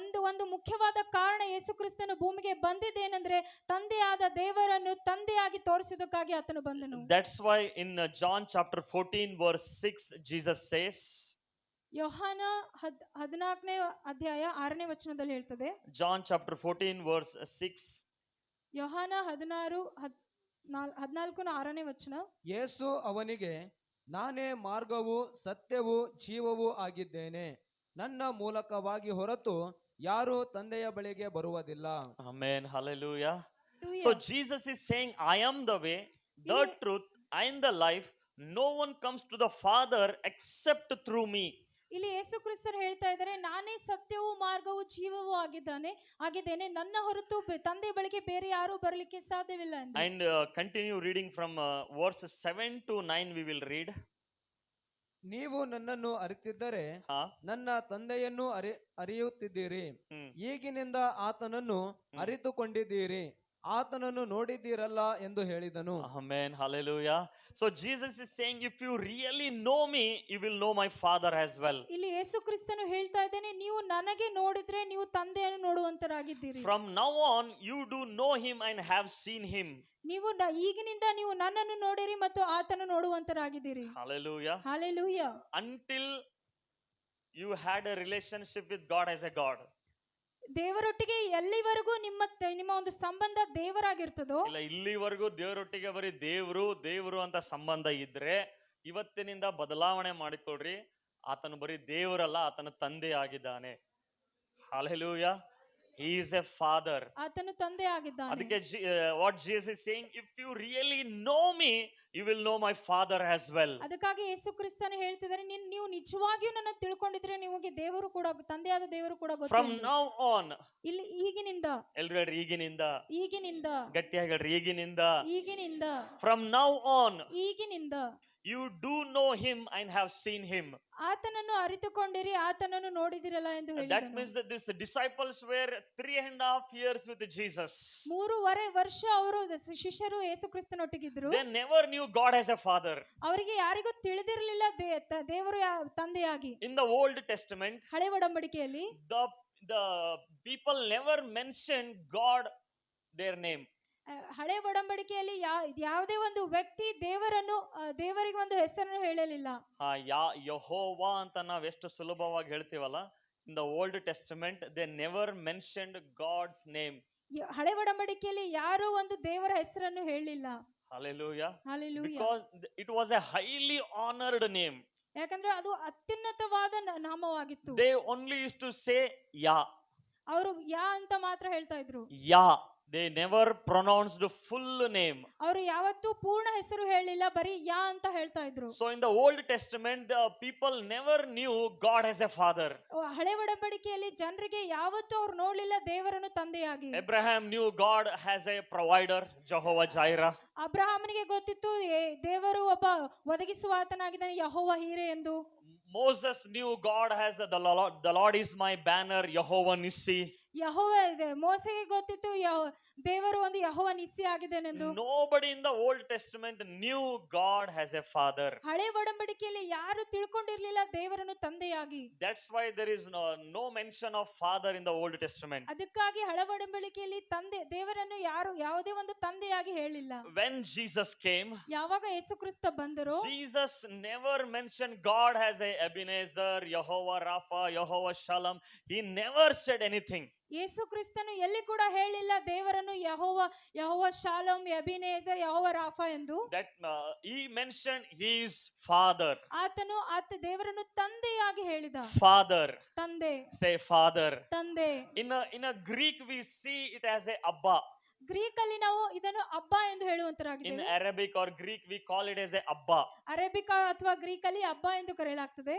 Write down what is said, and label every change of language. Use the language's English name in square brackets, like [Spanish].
[Kannada] ಒಂದು ಮುಖ್ಯವಾದ ಕಾರಣ ಯೇಸು ಕ್ರಿಸ್ತನು ಭೂಮಿಗೆ ಬಂದಿದ್ದೇನೆಂದ್ರೆ ತಂದೆಯಾದ ದೇವರನ್ನು ತಂದೆಯಾಗಿ ತೋರಿಸುವುದಕ್ಕಾಗಿ ಆತನು ಬಂದನು. [English] That's why in John chapter 14 verse 6 Jesus says, [Kannada] ಯೋಹಾನ 14ನೇ ಅಧ್ಯಾಯ 6ನೇ ವಚನದಲ್ಲಿ ಹೇಳ್ತದೆ. [English] John chapter 14 verse 6. [Kannada] ಯೋಹಾನ 14:6ನೇ ವಚನ. ಯೇಸು ಅವನಿಗೆ, ನಾನೇ ಮಾರ್ಗವೂ ಸತ್ಯವೂ ಜೀವವೂ ಆಗಿದ್ದೇನೆ, ನನ್ನ ಮೂಲಕವಾಗಿ ಹೊರತು ಯಾರು ತಂದೆಯ ಬಳಿಗೆ ಬರುವುದಿಲ್ಲ. [English] Amen. Hallelujah. So Jesus is saying, I am the way, the truth, and the life. No one comes to the Father except through me. [Kannada] ಇಲ್ಲಿ ಯೇಸು ಕ್ರಿಸ್ತರು ಹೇಳ್ತಾ ಇದ್ದಾರೆ, ನಾನೇ ಸತ್ಯವೂ ಮಾರ್ಗವೂ ಜೀವವೂ ಆಗಿದ್ದೇನೆ, ನನ್ನ ಹೊರತು ತಂದೆ ಬಳಿಗೆ ಬೇರೆ ಯಾರು ಬರಲಿಕ್ಕೆ ಸಾಧ್ಯವಿಲ್ಲ ಎಂದು. [English] And continue reading from verse 7 to 9 we will read. [Kannada] ನೀವು ನನ್ನನ್ನು ಅರಿತಿದ್ದರೆ ನನ್ನ ತಂದೆಯನ್ನು ಅರಿಯುತ್ತಿದ್ದೀರಿ. ಈಗಿನಿಂದ ಆತನನ್ನು ಅರಿತುಕೊಂಡಿದ್ದೀರಿ, ಆತನನ್ನು ನೋಡಿದ್ದೀರಲ್ಲ ಎಂದು ಹೇಳಿದನು. [English] Amen. Hallelujah. So Jesus is saying, if you really know me, you will know my Father as well. [Kannada] ಇಲ್ಲಿ ಯೇಸು ಕ್ರಿಸ್ತನು ಹೇಳ್ತಾ ಇದ್ದಾನೆ, ನೀವು ನನಗೆ ನೋಡಿದ್ರೆ ನೀವು ತಂದೆಯನ್ನು ನೋಡುವಂತರಾಗಿದ್ದೀರಿ. [English] From now on you do know him and have seen him. [Kannada] ನೀವು ಈಗಿನಿಂದ ನೀವು ನನ್ನನ್ನು ನೋಡಿರಿ ಮತ್ತು ಆತನು ನೋಡುವಂತರಾಗಿದ್ದೀರಿ. [English] Hallelujah. Hallelujah. Until you had a relationship with God as a God. [Kannada] ದೇವರೊಟ್ಟಿಗೆ ಎಲ್ಲಿವರೆಗೂ ನಿಮ್ಮ ಒಂದು ಸಂಬಂಧ ದೇವರಾಗಿರ್ತದೋ, ಇಲ್ಲ ಇಲ್ಲಿವರೆಗೂ ದೇವರೊಟ್ಟಿಗೆ ಬರೀ ದೇವರು ಅಂತ ಸಂಬಂಧ ಇದ್ರೆ ಇವತ್ತಿನಿಂದ ಬದಲಾವಣೆ ಮಾಡಿಕೊಡ್ರಿ. ಆತನು ಬರೀ ದೇವರಲ್ಲ, ಆತನ ತಂದೆ ಆಗಿದ್ದಾನೆ. [English] Hallelujah. He is a father. [Kannada] ಆತನು ತಂದೆ ಆಗಿದ್ದಾನೆ. ಅದಕ್ಕೆ [English] what Jesus is saying, if you really know me, you will know my Father as well. [Kannada] ಅದಕ್ಕಾಗಿ ಯೇಸು ಕ್ರಿಸ್ತನು ಹೇಳ್ತಿದ್ದಾರೆ, ನೀವು ನಿಜವಾಗಿಯೂ ನನ್ನ ತಿಳ್ಕೊಂಡಿದ್ರೆ ನಿಮಗೆ ದೇವರು ಕೂಡ, ತಂದೆಯಾದ ದೇವರು ಕೂಡ ಗೊತ್ತು. [English] From now on, [Kannada] ಇಲ್ಲಿ ಈಗಿನಿಂದ, ಎಲ್ಲರೂ ಈಗಿನಿಂದ ಗಟ್ಟಿಯಾಗಿ ಹೇಳ್ರಿ, ಈಗಿನಿಂದ. [English] From now on, [Kannada] ಈಗಿನಿಂದ [English] you do know him and have seen him. [Kannada] ಆತನನ್ನು ಅರಿತುಕೊಂಡಿರಿ, ಆತನನ್ನು ನೋಡಿದಿರಲ್ಲ ಎಂದು ಹೇಳಿದನು. [English] That means that these disciples were 3.5 years with Jesus. [Kannada] 3.5 ವರ್ಷ ಅವರು ಶಿಷ್ಯರು ಯೇಸು ಕ್ರಿಸ್ತನೊಟ್ಟಿಗಿದ್ರು. [English] They never knew God as a father. [Kannada] ಅವರಿಗೆ ಯಾರಿಗೂ ತಿಳಿದಿರಲಿಲ್ಲ ದೇವರು ತಂದೆಯಾಗಿ. [English] In the Old Testament, [Kannada] ಹಳೆ ಒಡಂಬಡಿಕೆಯಲ್ಲಿ [English] the people never mentioned God their name. [Kannada] ಹಳೆ ಒಡಂಬಡಿಕೆಯಲ್ಲಿ ಯಾವುದೇ ಒಂದು ವ್ಯಕ್ತಿ ದೇವರಿಗೆ ಒಂದು ಹೆಸರನ್ನು ಹೇಳಲಿಲ್ಲ. ಯೆಹೋವಾ ಅಂತ ನಾವ್ ಎಷ್ಟು ಸುಲಭವಾಗಿ ಹೇಳ್ತೀವಲ್ಲ, [English] In the old testament they never mentioned God's name. [Kannada] ಹಳೆ ಒಡಂಬಡಿಕೆಯಲ್ಲಿ ಯಾರೋ ಒಂದು ದೇವರ ಹೆಸರನ್ನು ಹೇಳಲಿಲ್ಲ. [English] Hallelujah. Hallelujah. Because it was a highly honored name. [Kannada] ಯಾಕಂದ್ರೆ ಅದು ಅತ್ಯುನ್ನತವಾದ ನಾಮವಾಗಿತ್ತು. [English] They only used to say Yah. [Kannada] ಅವರು ಯಾ ಅಂತ ಮಾತ್ರ ಹೇಳ್ತಾ ಇದ್ರು. ಯಾ. [English] They never pronounced the full name. [Kannada] ಅವರು ಯಾವತ್ತೂ ಪೂರ್ಣ ಹೆಸರು ಹೇಳಿಲ್ಲ, ಬರೀ ಯಾ ಅಂತ ಹೇಳ್ತಾ ಇದ್ರು. [English] So in the Old Testament, the people never knew God as a father. [Kannada] ಹಳೆ ಒಡಂಬಡಿಕೆಯಲ್ಲಿ ಜನರಿಗೆ ಯಾವತ್ತೂ ಅವ್ರು ನೋಡ್ಲಿಲ್ಲ ದೇವರನ್ನು ತಂದೆಯಾಗಿ. [English] Abraham knew God as a provider, Jehovah Jireh. [Kannada] ಅಬ್ರಹಾಮನಿಗೆ ಗೊತ್ತಿತ್ತು ದೇವರು ಒಬ್ಬ ಒದಗಿಸುವ ಆತನಾಗಿದ್ದಾನೆ, ಯೆಹೋವ ಹೀರೆ ಎಂದು. [English] Moses knew God as the Lord is my banner, Jehovah Nissi. [Kannada] ಯೆಹೋವ ಮೋಸೆಗೆ ಗೊತ್ತಿತ್ತು ದೇವರು ಒಂದು ಯೆಹೋವ Nissi ಆಗಿದ್ದಾನೆಂದು. [English] Nobody in the Old Testament knew God as a father. [Kannada] ಹಳೆ ಒಡಂಬಡಿಕೆಯಲ್ಲಿ ಯಾರು ತಿಳ್ಕೊಂಡಿರ್ಲಿಲ್ಲ ದೇವರನ್ನು ತಂದೆಯಾಗಿ. [English] That's why there is no mention of father in the Old Testament. [Kannada] ಅದಕ್ಕಾಗಿ ಹಳೆ ಒಡಂಬಡಿಕೆಯಲ್ಲಿ ತಂದೆ ದೇವರನ್ನು ಯಾರು ಯಾವುದೇ ಒಂದು ತಂದೆಯಾಗಿ ಹೇಳಿಲ್ಲ. [English] When Jesus came, [Kannada] ಯಾವಾಗ ಯೇಸು ಕ್ರಿಸ್ತ ಬಂದರು, [English] Jesus never mentioned God as a Ebenezer, Jehovah Rapha, Jehovah Shalom. He never said anything. [Kannada] ಯೇಸು ಕ್ರಿಸ್ತನು ಎಲ್ಲಿ ಕೂಡ ಹೇಳಿಲ್ಲ ದೇವರನ್ನು ಯೆಹೋವ ಶಾಲೋಮ್, ಎಬಿನೇಜರ್, ಯೆಹೋವ ರಾಫಾ ಎಂದು. [English] That he mentioned his father. [Kannada] ಆತ ದೇವರನ್ನು ತಂದೆಯಾಗಿ ಹೇಳಿದ. [English] Father. [Kannada] ತಂದೆ. [English] Say father. [Kannada] ತಂದೆ. [English] In a Greek we see it as a Abba. [Kannada] Greek ಅಲ್ಲಿ ನಾವು ಇದನ್ನು ಅಬ್ಬಾ ಎಂದು ಹೇಳುವಂತರಾಗಿದ್ದೇವೆ. [English] In Arabic or Greek we call it as a Abba. [Kannada] Arabic ಅಥವಾ ಗ್ರೀಕ್ ಅಲ್ಲಿ ಅಬ್ಬಾ ಎಂದು ಕರೆಯಲಾಗ್ತದೆ.